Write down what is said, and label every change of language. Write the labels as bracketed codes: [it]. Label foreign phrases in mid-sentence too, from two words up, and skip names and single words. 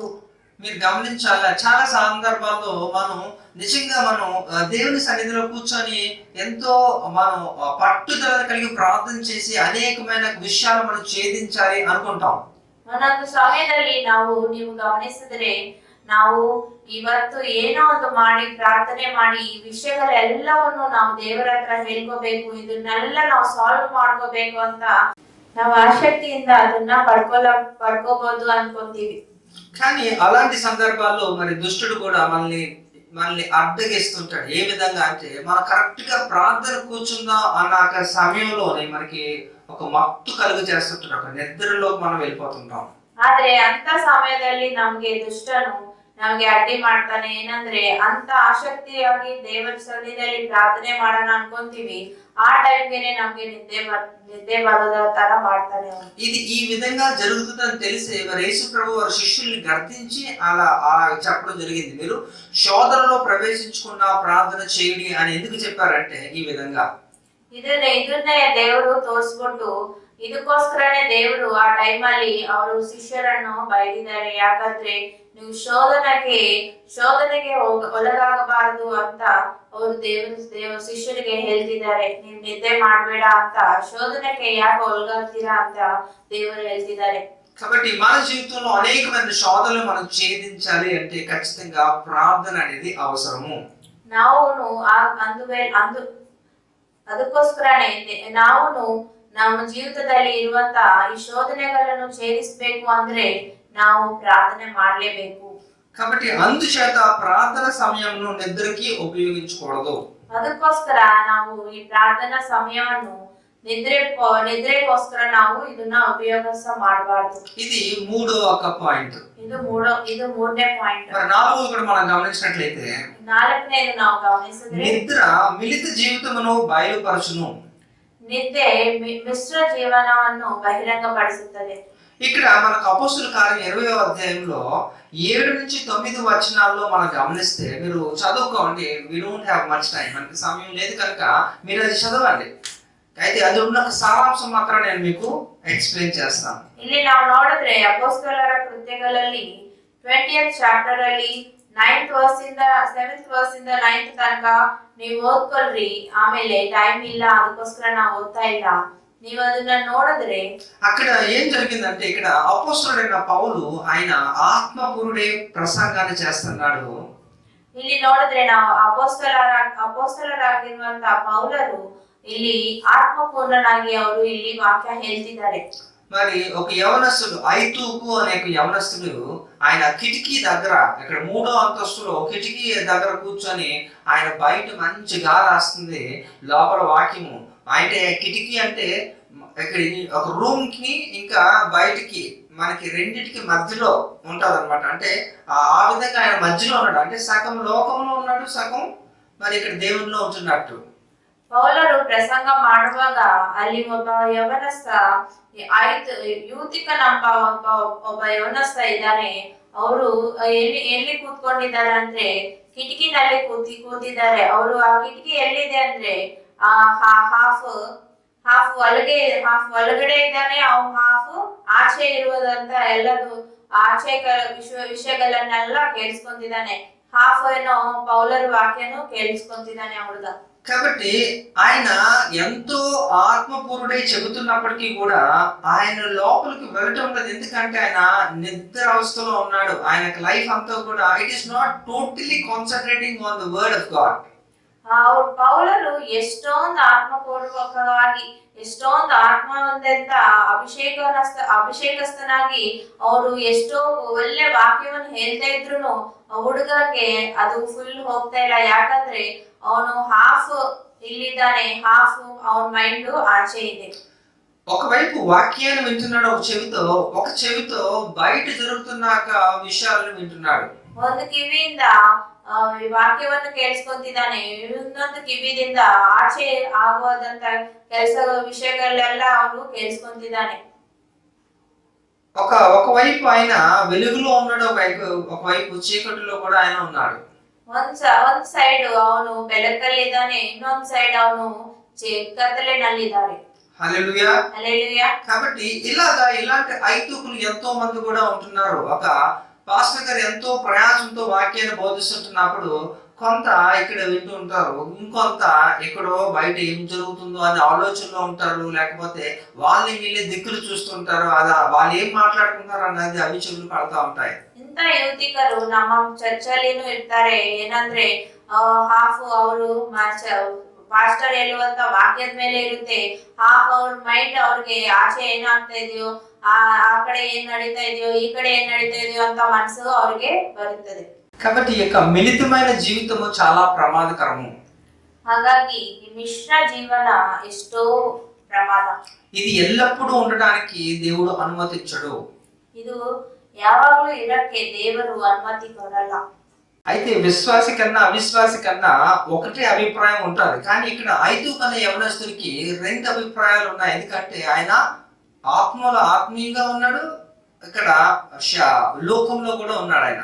[te] మీరు గమనించాలి, చాలా సందర్భాల్లో మనం నిజంగా దేవుని సన్నిధిలో కూర్చొని ఎంతో మనం పట్టుదల కలిగి ప్రార్థన చేసి అనేకమైన విషయాలు మనం ఛేదించాలి అనుకుంటాం. [kn] ಒಂದೊಂದು ಸಮಯದಲ್ಲಿ ನೀವು ಗಮನಿಸಿದ್ರೆ ನಾವು ಇವತ್ತು ಏನೋ ಒಂದು ಮಾಡಿ ಪ್ರಾರ್ಥನೆ ಮಾಡಿ ಈ ವಿಷಯಗಳೆಲ್ಲವನ್ನು ನಾವು ದೇವರ ಹತ್ರ ಹೇಳ್ಕೋಬೇಕು, ಇದನ್ನೆಲ್ಲ ನಾವು ಸಾಲ್ವ್ ಮಾಡ್ಕೋಬೇಕು ಅಂತ ನಾವು ಆಸಕ್ತಿಯಿಂದ ಅದನ್ನ ಪಡ್ಕೋಬಹುದು ಅನ್ಕೊಂತೀವಿ. [te] కానీ అలాంటి సందర్భాల్లో మరి దుష్టుడు కూడా మనల్ని అడ్డగిస్తుంటాడు. ఏ విధంగా అంటే మనం కరెక్ట్ గా ప్రార్థన కూర్చుందాం అన్న సమయంలోనే మనకి ఒక మత్తు కలుగు చేస్తుంటాడు, ఒక నిద్రలోకి మనం వెళ్ళిపోతుంటాం. [kn] ಆದ್ರೆ ಅಂತ ಸಮಯದಲ್ಲಿ ನಮ್ಗೆ ಅಡ್ಡಿ ಮಾಡ್ತಾನೆ. ಏನಂದ್ರೆ ಅಂತ ಆಸಕ್ತಿಯಾಗಿ ದೇವರ ಸನ್ನಿಧಿಯಲ್ಲಿ ಪ್ರಾರ್ಥನೆ ಮಾಡೋಣ ಅನ್ಕೊಂತೀವಿ, ಆ ಟೈಮ್ಗೆನೆ ನಮ್ಗೆ ನಿದ್ದೆ ಬರೋದ ತರ ಮಾಡ್ತಾನೆ. [te] ఇది ఈ విధంగా జరుగుతుందని తెలిసి మరి యేసు ప్రభు వారి శిష్యుల్ని గర్తించి అలా చెప్పడం జరిగింది. మీరు శోధనలో ప్రవేశించకుండా ప్రార్థన చేయండి అని ఎందుకు చెప్పారంటే ఈ విధంగా [kn] ಇದನ್ನೇ ದೇವರು ತೋರಿಸ್ಬಿಟ್ಟು ಇದಕ್ಕೋಸ್ಕರನೇ ದೇವರು ಆ ಟೈಮಲ್ಲಿ ಅವರು ಶಿಷ್ಯರನ್ನು ಬೈದಿದ್ದಾರೆ. ಯಾಕಂದ್ರೆ ನೀವು ಶೋಧನೆಗೆ ಒಳಗಾಗಬಾರದು ಅಂತ ಅವರು ದೇವರ ಶಿಷ್ಯರಿಗೆ ಹೇಳ್ತಿದ್ದಾರೆ. ನೀವು ನಿದ್ದೆ ಮಾಡ್ಬೇಡ ಅಂತ, ಶೋಧನೆಗೆ ಯಾಕೆ ಒಳಗಾಗ್ತೀರಾ ಅಂತ ದೇವರು ಹೇಳ್ತಿದ್ದಾರೆ. [te] కాబట్టి మన జీవితంలో అనేకమైన శోధనలు మనం ఛేదించాలి అంటే ఖచ్చితంగా ప్రార్థన అనేది అవసరము. [kn] ಅದಕ್ಕೋಸ್ಕರನೇ ನಾವು ನಮ್ಮ ಜೀವಿತದಲ್ಲಿ ಇರುವಂತ ಈ ಶೋಧನೆಗಳನ್ನು ಛೇದಿಸಬೇಕು ಅಂದ್ರೆ ನಾವು ಪ್ರಾರ್ಥನೆ ಮಾಡಲೇಬೇಕು. [te] కాబట్టి అందుచేత ప్రార్థన సమయంను నిద్రకి ఉపయోగించకూడదు. [kn] ಅದಕ್ಕೋಸ್ಕರ ನಾವು ಈ ಪ್ರಾರ್ಥನಾ ಸಮಯವನ್ನು ನಿದ್ರೆಗೋಸ್ಕರ ನಾವು ಇದನ್ನ ಉಪಯೋಗಿಸ ಮಾಡಬಾರದು. [te] ఇది మూడవ పాయింట్. [kn] ಇದು ಮೂರನೇ ಪಾಯಿಂಟ್. [te] మరి నాలుగో ఇక్కడ మనం గమనించినట్లయితే [kn] నాలుగనేది ನಾವು ಗಮನಿಸಿದ್ರೆ [te] నిద్ర మిలిత జీవితమును బయలుపరచును. [kn] నిద్ದೆ ಮಿಶ್ರ ಜೀವನವನ್ನು ಬಹಿರಂಗಪಡಿಸುತ್ತದೆ. [te] ఇక్కడ మనకు అపోస్తలుల కార్యం 20వ అధ్యాయంలో 7 నుంచి 9 వచనాల్లో మనం గమనిస్తే మీరు చదువుకోండి. [en] we don't have much time, [te] మనకి సమయం లేదు కనుక మీరు అది చదవండి. అయితే అది ఉన్న సారాంశం మాత్రం నేను మీకు ఎక్స్ప్లెయిన్ చేస్తాను. [kn] ಇಲ್ಲಿ ನಾವು ನೋಡಿದ್ರೆ ಅಪೊಸ್ತಲರ ಕೃತ್ಯಗಳಲ್ಲಿ 20th ಚಾಪ್ಟರ್ ಅಲ್ಲಿ 9th ವರ್ಸ್ ಇಂದ 7th ವರ್ಸ್ ಇಂದ 9th ತನಕ ನೀವು ಓದ್ಕೊಳ್ರಿ. ಆಮೇಲೆ ಟೈಮ್ ಇಲ್ಲ, ಅದಕ್ಕೋಸ್ಕರ ನಾವು ಓದ್ತಾ ಇಲ್ಲ. ನೀವು ಅದನ್ನ ನೋಡಿದ್ರೆ [te] అక్కడ ఏం జరిగిందంటే ఇక్కడ అపోస్తలుడైన పౌలు ఆయన ఆత్మపూరుడే ప్రసంగాన్ని చేస్తున్నాడు. [kn] ಇಲ್ಲಿ ನೋಡಿದ್ರೆ ನಾವು ಅಪೋಸ್ತಲರಾಗಿರುವಂತ ಪೌಲರು ಇಲ್ಲಿ ಆತ್ಮಪೂರ್ಣನಾಗಿ ಅವರು ಇಲ್ಲಿ ವಾಕ್ಯ ಹೇಳ್ತಿದ್ದಾರೆ. [te] మరి ఒక యవనస్తుడు ఐతూకు అనే ఒక యవనస్తుడు ఆయన కిటికీ దగ్గర ఇక్కడ 3వ అంతస్తులో కిటికీ దగ్గర కూర్చొని ఆయన బయట మంచి గాలి వస్తుంది, లోపల వాక్యము అంటే కిటికీ అంటే ఇక్కడ ఒక రూమ్ కి ఇంకా బయటికి మనకి రెండిటికి మధ్యలో ఉంటది అనమాట. అంటే ఆ విధంగా ఆయన మధ్యలో ఉన్నాడు, అంటే సగం లోకంలో ఉన్నాడు, సగం మరి ఇక్కడ దేవునిలో ఉంటున్నట్టు. [kn] ಪೌಲರು ಪ್ರಸಂಗ ಮಾಡುವಾಗ ಅಲ್ಲಿ ಒಬ್ಬ ಯವನಸ್ಥ ಯೂತಿಕ ಒಬ್ಬ ಯವನಸ್ಥ ಇದ್ದಾನೆ. ಅವರು ಎಲ್ಲಿ ಕೂತ್ಕೊಂಡಿದ್ದಾರೆ ಅಂದ್ರೆ ಕಿಟಕಿನಲ್ಲಿ ಕೂತಿದ್ದಾರೆ. ಅವರು ಆ ಕಿಟಕಿ ಎಲ್ಲಿದೆ ಅಂದ್ರೆ ಹಾಫ್ ಒಳಗಡೆ ಇದ್ದಾನೆ, ಹಾಫ್ ಆಚೆ ಇರುವುದಂತ ಎಲ್ಲದು ಆಚೆ ವಿಷಯಗಳನ್ನೆಲ್ಲ ಕೇಳಿಸ್ಕೊಂತಿದ್ದಾನೆ. ಹಾಫ್ ಏನೋ ಪೌಲರು ವಾಕ್ಯನು ಕೇಳಿಸ್ಕೊಂತಿದ್ದಾನೆ ಆ ಹುಡುಗ. [te] కాబట్టి ఆయన ఎంతో ఆత్మపూర్ణుడై చెబుతున్నప్పటికీ కూడా ఆయన లోపలికి వెళ్ళటం లేదు, ఎందుకంటే ఆయన నిద్ర అవస్థలో ఉన్నాడు. ఆయన లైఫ్ అంతా కూడా [en] it is not totally concentrating on the word of God. [kn] ಪೌಲರು ಎಷ್ಟೊಂದು ಆತ್ಮಪೂರ್ವಕವಾಗಿ ಎಷ್ಟೊಂದು ಆತ್ಮ ಹೊಂದಂತ ಅಭಿಷೇಕಸ್ಥನಾಗಿ ಅವರು ಎಷ್ಟೋ ಒಳ್ಳೆ ವಾಕ್ಯವನ್ನು ಹೇಳ್ತಾ ಇದ್ರು ಹುಡುಗಕ್ಕೆ ಅದು ಫುಲ್ ಹೋಗ್ತಾ ಇಲ್ಲ. ಯಾಕಂದ್ರೆ ಅವನು ಹಾಫ್ ಇಲ್ಲಿದ್ದಾನೆ, ಹಾಫ್ ಅವನ ಮೈಂಡ್ ಆಚೆ ಇದೆ. [te] ఒకవైపు వాక్యాన్ని వింటున్నాడు ఒక చెవితో బయట జరుగుతున్న విషయాలను వింటున్నాడు. [kn] ಒಂದು ಕಿವಿಯಿಂದ ವಾಕ್ಯವನ್ನು ಕೇಳಿಸ್ಕೊಂತಿದ್ದಾನೆ, ಇನ್ನೊಂದು ಕಿವಿದಿಂದ ಆಚೆ ಆಗುವುದಂತ ಕೆಲಸ ವಿಷಯಗಳೆಲ್ಲ ಅವನು ಕೇಳಿಸ್ಕೊಂತಿದ್ದಾನೆ. [te] ఒకవైపు ఆయన వెలుగులో ఉన్నాడు, ఒకవైపు చీకటిలో కూడా ఆయన ఉన్నాడు. [kn] ಒಂದ್ ಸೈಡ್ ಅವನು ಬೆಳಕಲ್ಲಿದ್ದಾನೆ, ಇನ್ನೊಂದ್ ಸೈಡ್ ಅವನು ಕತ್ತಲಿನಲ್ಲಿದ್ದಾನೆ. [te] హల్లెలూయా. హల్లెలూయా. కాబట్టి ఇలాంటి ఐదుగురు ఎంతో మంది కూడా ఉంటున్నారు. ఒక పాస్టర్ గారు ఎంతో ప్రయాసంతో వాక్యాన్ని బోధిస్తుంటున్నప్పుడు కొంత ఇక్కడ వింటూ ఉంటారు, ఇంకొంత ఎక్కడో బయట ఏం జరుగుతుందో అనే ఆలోచనలో ఉంటారు, లేకపోతే వీళ్ళే దిక్కులు చూస్తుంటారు, వాళ్ళు ఏం మాట్లాడుకుంటారు అన్నది అవి చెవులు పడతా ఉంటాయి. [kn] ಇಂತ ಯುವತಿಕರು ನಮ್ಮ ಚರ್ಚಲ್ಲಿನೂ ಇರ್ತಾರೆ. ಏನಂದ್ರೆ ಹಾಫ್ ಅವರು ಪಾಸ್ಟರ್ ಹೇಳುವಂತ ವಾಕ್ಯದ ಮೇಲೆ ಇರುತ್ತೆ, ಹಾಫ್ ಅವ್ರ ಮೈಂಡ್ ಅವ್ರಿಗೆ ಆಚೆ ಏನಾಗ್ತಾ ಇದೆಯೋ, ಆ ಕಡೆ ಏನ್ ನಡೀತಾ ಇದೆಯೋ, ಈ ಕಡೆ ಏನ್ ನಡೀತಾ ಇದೆಯೋ ಅಂತ ಮನಸ್ಸು ಅವ್ರಿಗೆ ಬರುತ್ತದೆ. [te] కాబట్టి ఈ యొక్క మిళితమైన జీవితము చాలా ప్రమాదకరము. [kn] ಹಾಗಾಗಿ ಈ ಮಿಶ್ರ ಜೀವನ ಎಷ್ಟೋ ಪ್ರಮಾದ. [te] ఇది ఎల్లప్పుడూ ఉండడానికి దేవుడు అనుమతించడు. [kn] ಇದು ಯಾವಾಗಲೂ ಇರಕ್ಕೆ ದೇವರು ಅನುಮತಿ ಕೊಡಲ್ಲ. [te] అయితే విశ్వాసి కన్నా అవిశ్వాసి కన్నా ఒకటే అభిప్రాయం ఉంటుంది, కానీ ఇక్కడ 5 కన్నా యవనస్తునికి 2 అభిప్రాయాలు ఉన్నాయి. ఎందుకంటే ఆయన ఆత్మీయంగా ఉన్నాడు, ఇక్కడ లోకంలో కూడా ఉన్నాడు ఆయన.